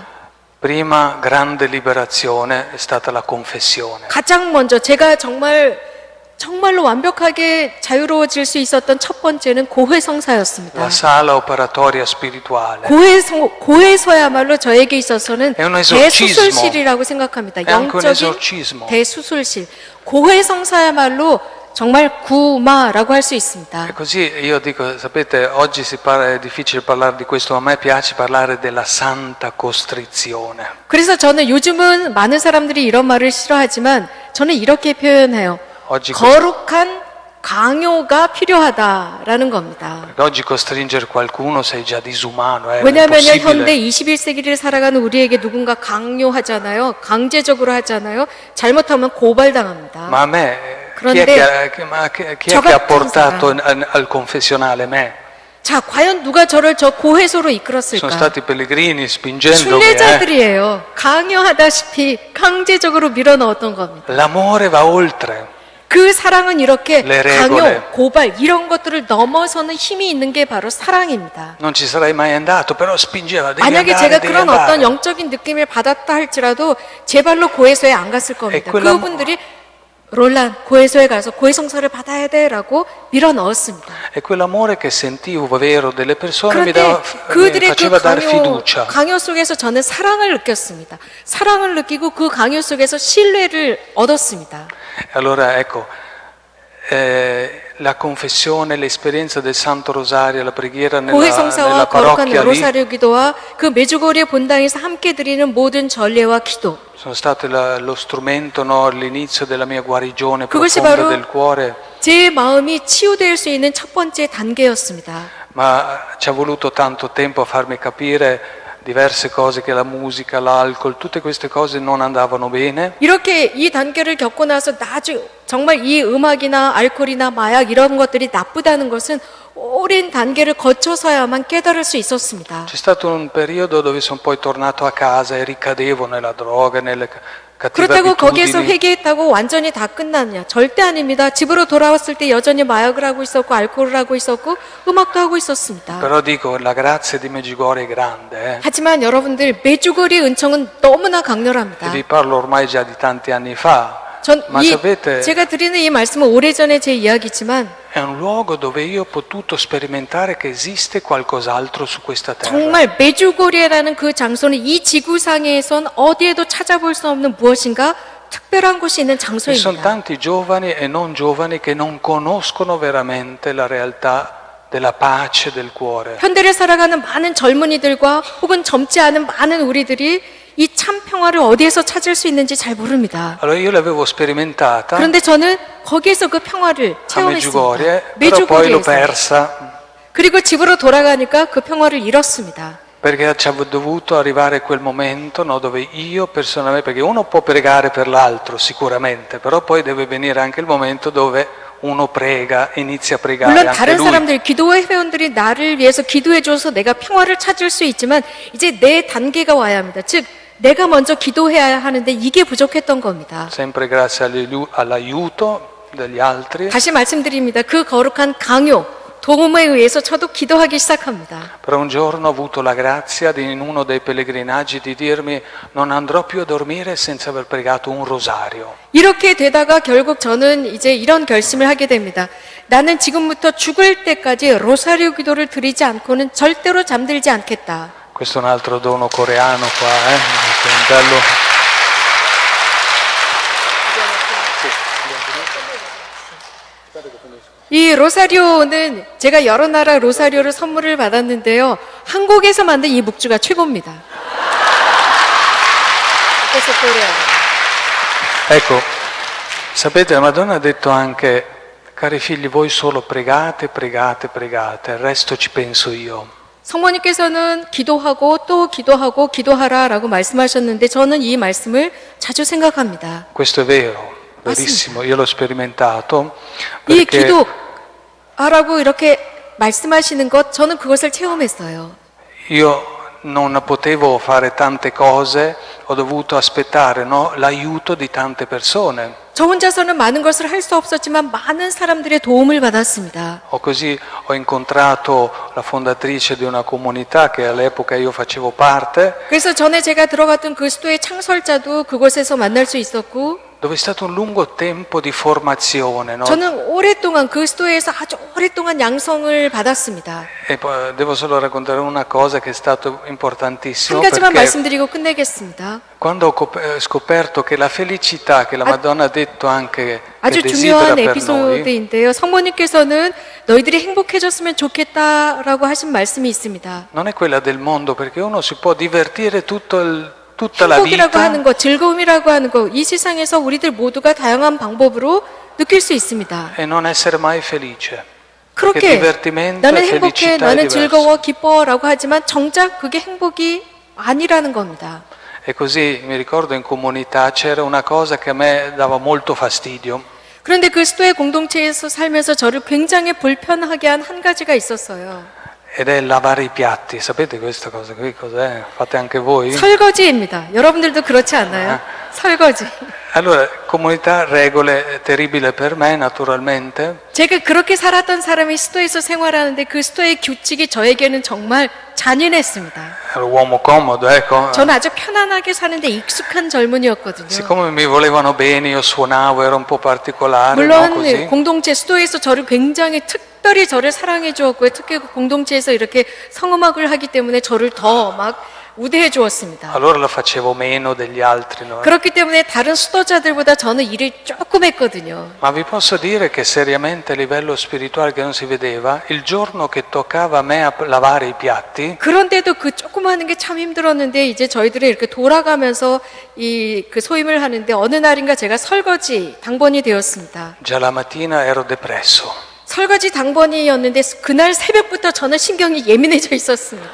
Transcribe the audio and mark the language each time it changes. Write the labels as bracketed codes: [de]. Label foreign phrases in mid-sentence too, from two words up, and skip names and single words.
[it] Prima grande liberazione è stata la confessione. [ko] 가장 먼저 제가 정말로 완벽하게 자유로워질 수 있었던 첫 번째는 고해성사였습니다. [it] La sala operatoria spirituale. [ko] 고해서야말로 저에게 있어서는 [it] È un esorcismo. [ko] 대수술실이라고 생각합니다. [it] È anche un [ko] 영적인 [it] esorcismo. [ko] 대수술실. 고해성사야말로 정말 구마라고 할 수 있습니다. [it] E così io dico, sapete, oggi è difficile parlare di questo, ma a me piace parlare della santa costrizione. [ko] 그래서 저는 요즘은 많은 사람들이 이런 말을 싫어하지만 저는 이렇게 표현해요. 거룩한 강요가 필요하다라는 겁니다. [it] Oggi costringere qualcuno sei già disumano, è [ko] 왜냐하면 [it] impossibile. [ko] 현대 21세기를 살아가는 우리에게 누군가 강요하잖아요. 강제적으로 하잖아요. 잘못하면 고발당합니다. [it] Ma a me, chi è che ha portato al confessionale me? [ko] 자, 과연 누가 저를 저 고해소로 [it] Sono [ko] 이끌었을까? [it] stati i pellegrini spingendomi. [ko] 순례자들이에요. 강요하다시피 강제적으로 밀어넣었던 겁니다. [it] L'amore va oltre. [ko] 그 사랑은 이렇게 [it] Le [ko] 강요, [it] regole. [ko] 고발 이런 것들을 넘어서는 힘이 있는 게 바로 사랑입니다. [it] Non ci sarei mai andato, però spingeva. Devi [ko] 만약에 [it] andare, [ko] 제가 [it] devi [ko] 그런 [it] andare. [ko] 어떤 영적인 느낌을 받았다 할지라도 제 발로 고해소에 안 갔을 겁니다. 그분들이 롤란 고해소에 가서 고해성사를 받아야 돼라고 밀어 넣었습니다. [it] E quell'amore che sentivo vero delle persone mi [ko] 그런데 [it] mi [ko] 그들의 그 [it] faceva dare fiducia. [ko] 강요 속에서 저는 사랑을 느꼈습니다. 사랑을 느끼고 그 강요 속에서 신뢰를 얻었습니다. [it] Allora ecco, la confessione, l'esperienza del Santo Rosario, la preghiera nella [ko] 고해성사와 거룩한 [it] parrocchia lì [ko] 로사rio 기도와 그 메주고리의 본당에서 함께 드리는 모든 전례와 기도. [it] sono state lo strumento, no, l'inizio della mia guarigione [ko] 그것이 [it] profonda [ko] 바로 [it] del cuore. [ko] 제 마음이 치유될 수 있는 첫 번째 단계였습니다. [it] Ma ci ha voluto tanto tempo a farmi capire diverse cose, che la musica, l'alcol, tutte queste cose non andavano bene. [ko] 이렇게 이 단계를 겪고 나서 나중에 정말 이 음악이나 알코올이나 마약 이런 것들이 나쁘다는 것은 오랜 단계를 거쳐서야만 깨달을 수 있었습니다. [it] C'è stato un periodo dove sono poi tornato a casa e ricadevo nella droga, nelle cattive [ko] 그렇다고 거기에서 [it] abitudini. [ko] 회개했다고 완전히 다 끝났냐? 절대 아닙니다. 집으로 돌아왔을 때 여전히 마약을 하고 있었고 알코올을 하고 있었고 음악도 하고 있었습니다. [it] Però dico, la grazia di Medjugorje è grande. [ko] 하지만 여러분들 메주거리 은총은 너무나 강렬합니다. [it] Vi parlo ormai già di tanti anni fa. [ko] 전 [it] Ma sapete, [ko] 제가 드리는 이 말씀은 오래전에 제 이야기지만 [it] è un luogo dove io ho potuto sperimentare che esiste qualcos'altro su questa terra. [ko] 정말 메주고리에라는 그 장소는 이 지구상에선 어디에도 찾아볼 수 없는 무엇인가 특별한 곳이 있는 [it] Ci sono [ko] 장소입니다. [it] tanti giovani e non giovani che non conoscono veramente la realtà della pace del cuore. [ko] 현대를 살아가는 많은 젊은이들과 혹은 젊지 않은 많은 우리들이 이 참 평화를 어디에서 찾을 수 있는지 잘 모릅니다. [it] Allora io l'avevo sperimentata [ko] 그런데 저는 거기에서 그 평화를 [it] a [ko] 체험했습니다. [it] Medjugorje, però poi l'ho [ko] 메주고리에서. [it] persa [ko] 그리고 집으로 돌아가니까 그 평화를 잃었습니다. [it] perché ci è dovuto arrivare quel momento, no, dove io personalmente, perché uno può pregare per l'altro sicuramente, però poi deve venire anche il momento dove uno prega, inizia a pregare [ko] 물론 [it] anche [ko] 다른 [it] lui. [ko] 사람들, 기도회 회원들이 나를 위해서 기도해줘서 내가 평화를 찾을 수 있지만 이제 내 단계가 와야 합니다. 즉 내가 먼저 기도해야 하는데 이게 부족했던 겁니다. [it] Sempre grazie all'aiuto degli altri. [ko] 다시 말씀드립니다. 그 거룩한 강요, 도움에 의해서 저도 기도하기 시작합니다. [it] Però un giorno ho avuto la grazia in uno dei pellegrinaggi di dirmi non andrò più a dormire senza aver pregato un rosario. [ko] 이렇게 되다가 결국 저는 이제 이런 결심을 하게 됩니다. 나는 지금부터 죽을 때까지 로사리오 기도를 드리지 않고는 절대로 잠들지 않겠다. [it] Questo è un altro dono coreano qua, Questo è un bello... [ko] 이 로사리오는 제가 여러 나라 로사리오를 선물을 받았는데요. 한국에서 만든 이 묵주가 최고입니다. [it] Ecco, sapete, la Madonna ha detto anche, cari figli, voi solo pregate, pregate, pregate, il resto ci penso io. [ko] 성모님께서는 기도하고 또 기도하고 기도하라라고 말씀하셨는데 저는 이 말씀을 자주 생각합니다. [it] Questo è vero. Verissimo, io l'ho sperimentato [ko] 이 [it] perché [ko] 기도하라고 이렇게 말씀하시는 것 저는 그것을 체험했어요. [it] io non potevo fare tante cose, ho dovuto aspettare, no, l'aiuto di tante persone. [ko] 저 혼자서는 많은 것을 할 수 없었지만 많은 사람들의 도움을 받았습니다. [it] Così ho incontrato la fondatrice di una comunità che all'epoca io facevo parte. [ko] 그래서 전에 제가 들어갔던 그 수도의 창설자도 그곳에서 만날 수 있었고 [it] Dove è stato un lungo tempo di formazione, no? [ko] 저는 오랫동안 그 수도에서 아주 오랫동안 양성을 받았습니다. [it] E poi devo solo raccontare una cosa che è stato importantissimo [ko] 한 가지만 [it] perché [ko] 말씀드리고 끝내겠습니다. [it] quando ho scoperto che la felicità che la Madonna ha detto anche che [ko] 아주 [it] desidera [ko] 중요한 [it] per noi [ko] 에피소드인데요. 성모님께서는 너희들이 행복해졌으면 좋겠다라고 하신 말씀이 있습니다. [it] non è quella del mondo, perché uno si può divertire tutta la [ko] 행복이라고 [it] vita [ko] 하는 것, 즐거움이라고 하는 것, 이 세상에서 우리들 모두가 다양한 방법으로 느낄 수 있습니다. [it] e non essere mai felice. [ko] 그렇게 [it] divertimento [ko] 나는 [it] e [ko] 행복해, [it] felicità è [ko] 나는 [it] diverso. [ko] 즐거워, 기뻐라고 하지만 정작 그게 행복이 아니라는 겁니다. [it] E così mi ricordo in comunità c'era una cosa che a me dava molto fastidio. [ko] 그런데 그 수도의 공동체에서 살면서 저를 굉장히 불편하게 한 한 가지가 있었어요. [it] Ed è lavare i piatti. Sapete questa cosa qui cos'è? Fate anche voi? [ko] 설거지입니다. 여러분들도 그렇지 않나요? 설거지. [it] Allora, comunità, regole terribile per me, naturalmente. [ko] 제가 그렇게 살았던 사람이 수도에서 생활하는데 그 수도의 규칙이 저에게는 정말 잔인했습니다. [it] Ero uomo comodo, ecco. [ko] 저는 아주 편안하게 사는데 익숙한 젊은이였거든요. [it] Siccome mi volevano bene, io suonavo, ero un po' particolare, no? [ko] 물론 [it] Così. [ko] 공동체 수도에서 저를 굉장히 특별히 저를 사랑해 주었고요. 특히 공동체에서 이렇게 성음악을 하기 때문에 저를 더 막 우대해 주었습니다. [it] Allora lo facevo meno degli altri, no? [ko] 그렇기 때문에 다른 수도자들보다 저는 일을 조금 했거든요. [it] Ma vi posso dire che seriamente a livello spirituale che non si vedeva, il giorno che toccava a me a lavare i piatti, [ko] 그런데도 그 조금 하는 게 참 힘들었는데 이제 저희들이 이렇게 돌아가면서 이 그 소임을 하는데 어느 날인가 제가 설거지 당번이 되었습니다. [it] già la mattina ero depresso. [ko] 설거지 당번이었는데 그날 새벽부터 저는 신경이 예민해져 있었습니다.